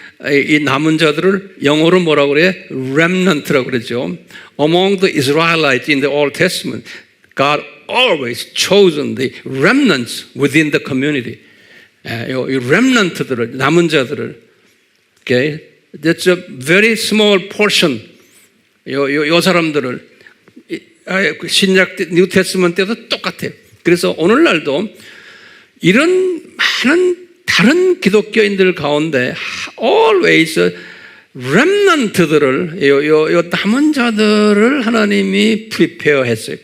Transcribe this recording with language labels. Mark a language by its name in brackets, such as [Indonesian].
[Korean] 이 남은 자들을 영어로 뭐라고 그래? remnant라고 그러죠. [English] Among the Israelites in the Old Testament, God always chosen the remnants within the community. [Korean] 이 remnant들을, 남은 자들을. [English] Okay? That's a very small portion. [Korean] 요 사람들을. 신약 뉴 테스먼트 때도 똑같아요. 그래서 오늘날도 이런 많은 다른 기독교인들 가운데 always remnant들을 요 남은 자들을 하나님이 prepare 했어요.